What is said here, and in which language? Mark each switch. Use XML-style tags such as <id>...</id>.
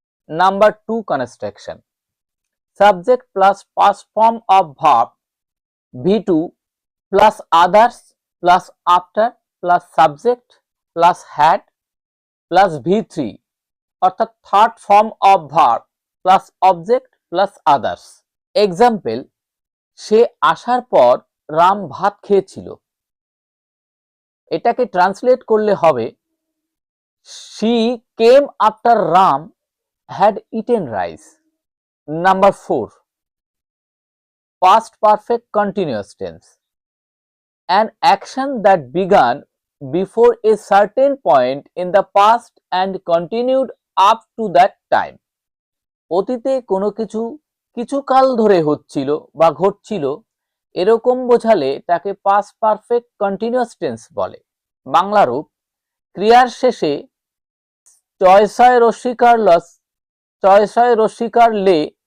<en>number 2, construction, subject plus past form of verb V2 plus others plus after plus subject plus had plus V3,</en> <bn>অর্থাৎ</bn> <en>Third form of verb plus object plus others.</en> <bn>Example: সে আসার পর রাম ভাত খেয়েছিল। এটাকে translate করলে হবে</bn> <en>she came after Ram had eaten rice. Number 4, past perfect continuous tense. An action that began before a certain point in the past and continued up to that time.</en> <bn>অতীতে কোনো কিছু কিছুকাল ধরে হচ্ছিল বা ঘটছিল এরকম বোঝালে তাকে পাস্ট পারফেক্ট কন্টিনিউয়াস টেন্স বলে। বাংলা রূপ ক্রিয়ার শেষে চয় ছয় রস্যিকার লস, চয় ছয় রস্যিকার লে,</bn>